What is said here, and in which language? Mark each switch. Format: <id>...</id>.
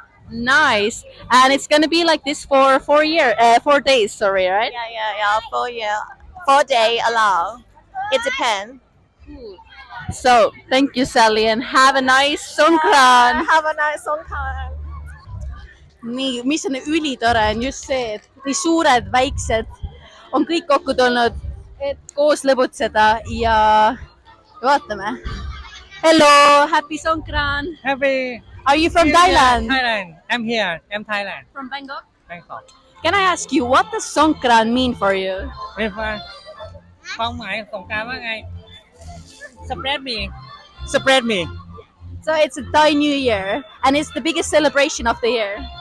<en>Nice. And it's gonna be like this for 4 days, sorry, right? Yeah. 4 year, 4 day allow. It depends. So thank you, Sally, and have a nice Songkran. Have a nice Songkran.</en> <et>nii, mis on ülitore, on just see, et nii suured, väiksed on kõik kokku tulnud, et koos lõbutseda ja vaatame.</et> <en>Hello, happy Songkran. Happy. Are you from Thailand? Thailand. I'm here. I'm Thailand. From Bangkok? Bangkok. Can I ask you, what does Songkran mean for you?</en> <th>ความหมายสงกรานต์ว่าไง</th> <en>Spread me. Spread me. So it's a Thai New Year, and it's the biggest celebration of the year.</en>